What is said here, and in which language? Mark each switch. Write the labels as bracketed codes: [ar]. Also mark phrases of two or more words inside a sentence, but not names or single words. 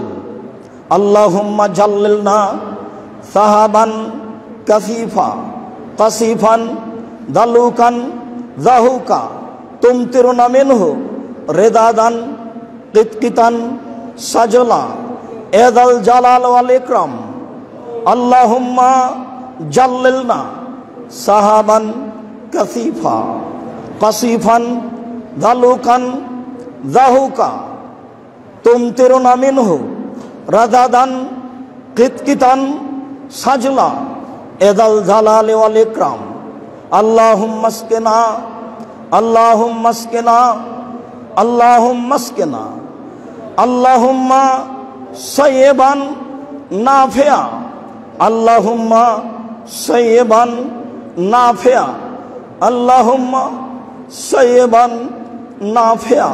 [ar] اللهم جللنا سحابا كثيفا قصيفا دلوقا ضحوكا تمطرنا منه رذاذا قطقطا سجلا يا ذا الجلال والإكرام. اللهم جللنا سحابا كثيفا قصيفا دلوقا ضحوكا تمطرنا منه رذاذا قطقطا سجلا يا ذا الجلال والإكرام. اللهم اسقنا اللهم اسقنا اللهم اسقنا اللهم صيبا نافعا اللهم صيبا نافعا اللهم صيبا نافعا আল্লাহুম্মা সাইয়্যিবান নাফিআ আল্লাহুম্মা সাইয়্যিবান নাফিআ।